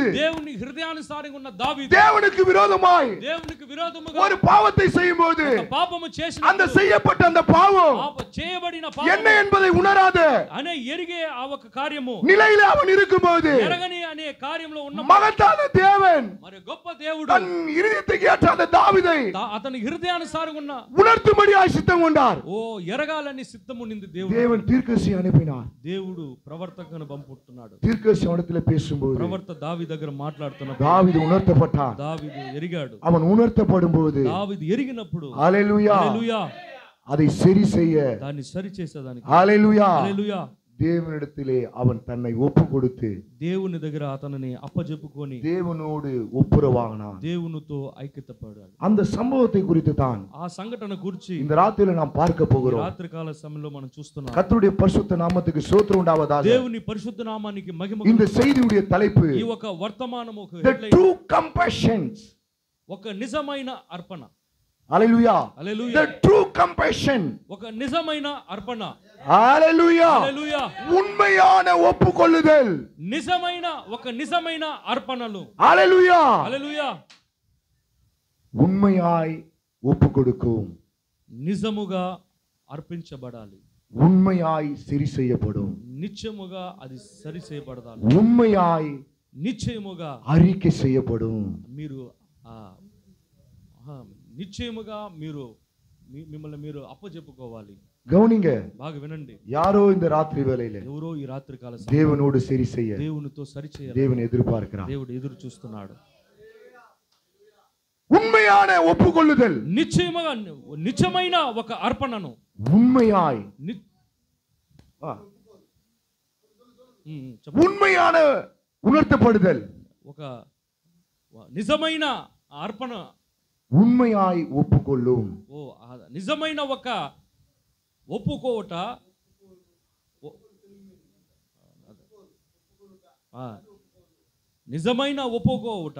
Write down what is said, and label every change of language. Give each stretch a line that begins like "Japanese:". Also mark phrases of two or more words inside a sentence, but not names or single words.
Telugu: దేవుని హృదయానుసారంగా ఉన్న దావీదు
Tamil: தேவனுக்கு விரோதமாய்
Telugu: దేవునికి విరోధముగా
Tamil: ஒரு பாவத்தை செய்யும்போது
Telugu: పాపము చేసిన
Tamil: அந்த செய்யப்பட்ட அந்த பாவம்
Telugu: చేయబడిన
Tamil: என்ன என்பதை உணராத
Telugu: అనే ఎరిగే ఆ ఒక కార్యము
Tamil: நிலையில அவன் இருக்கும்போது
Telugu: ఎరగని అనే కార్యంలో ఉన్న
Tamil: மகத்தான தேவன்
Telugu: మరి గొప్ప దేవుడు
Tamil: தன் இருதயத்துக்கு ஏற்ற அந்த தாவீதை
Telugu: అతని హృదయానుసారంగా ఉన్న
Tamil: உணர்த்தும்படியாய் சித்தம் கொண்டார்.
Telugu: ఓ ఎరగాలని సిద్ధం ఉండింది దేవుడు.
Tamil: தேவன் தீர்க்கதரிசி அனுப்பினார்.
Telugu: దేవుడు ప్రవర్తకను పంపుతున్నాడు.
Tamil: தீர்க்கதரிசி இடத்துல பேசும்போது
Telugu: ప్రవర్త దావీదు దగ్గర మాట్లాడుతున్నప్పుడు దావీదు ఉణర్తపడ్డాడు. దావీదు ఎరిగాడు.
Tamil: அவன் உணர்த்தப்படும்போது
Telugu: దావీదు ఎరిగినప్పుడు హల్లెలూయా హల్లెలూయా
Tamil: அதை சரி செய்ய
Telugu: దాన్ని సరి చేసేదానికి హల్లెలూయా హల్లెలూయా
Tamil: தேவனிடத்திலே அவன் தன்னை ஒப்பு கொடுத்து
Telugu: దేవుని దగ్గర అతనిని అప్పజెప్పుకొని
Tamil: தேவனோடு ஒப்புரவானான்.
Telugu: దేవునితో ఐక్యతపడాడు.
Tamil: அந்த சம்பவத்தை குறித்து தான்
Telugu: ఆ సంఘటన గురించి
Tamil: இந்த రాత్రిలో நாம் பார்க்க போகிறோம்.
Telugu: రాత్రికాల సమయంలో మనం చూస్తున్నాం.
Tamil: கர்த்தருடைய பரிசுத்த நாமத்துக்கு ஸ்தோத்திரம் உண்டாவதாக.
Telugu: దేవుని పరిశుద్ధ నామానికి మహిమ.
Tamil: இந்த செய்தியுடைய தலைப்பு
Telugu: ఈ ఒక వర్తమానము ఒక
English: The True Compassion.
Telugu: ఒక నిజమైన అర్పణ. హల్లెలూయా. హల్లెలూయా.
English: The True Compassion.
Telugu: ఒక నిజమైన అర్పణ. హల్లెలూయా. హల్లెలూయా.
Tamil: உண்மையான ஒப்புக்கொள்ளுதல்.
Telugu: నిజమైన ఒక నిజమైన అర్పణలు. హల్లెలూయా. హల్లెలూయా.
Tamil: உண்மையாய் ஒப்புக்கொடுக்கும்.
Telugu: నిజముగా అర్పించబడాలి.
Tamil: உண்மையாய் சரி செய்யப்படும்.
Telugu: నిత్యముగా అది సరి చేయబడాలి.
Tamil: உண்மையாய்
Telugu: నిశ్చయముగా
Tamil: அறிக்கை செய்யப்படும்.
Telugu: మీరు నిశ్చయముగా మీరు మిమ్మల్ని మీరు అప్పచెప్పుకోవాలి.
Tamil: கவனிங்க,
Telugu: బాగా వినండి.
Tamil: யாரோ இந்த ராத்திரி வேளையில
Telugu: ఎవరో ఈ రాత్రి కాల
Tamil: தேவனோடு சரி செய்ய
Telugu: దేవునితో సరి చేయాలి.
Tamil: தேவன் எதிர்பார்க்கிறார்.
Telugu: దేవుడు ఎదురు చూస్తున్నాడు.
Tamil: உண்மையான ஒப்புக்கொள்ளுதல்.
Telugu: నిశ్చయముగా నిజమైన ఒక అర్పణను
Tamil: உண்மையாய் உண்மையான உணர்த்தப்படுதல்.
Telugu: ఒక నిజమైన అర్పణ
Tamil: உண்மையாய் ஒப்புக்கொள்ளும்.
Telugu: ఓ నిజమైన ఒక ఒప్పుకోవట నిజమైన ఒప్పుకోవట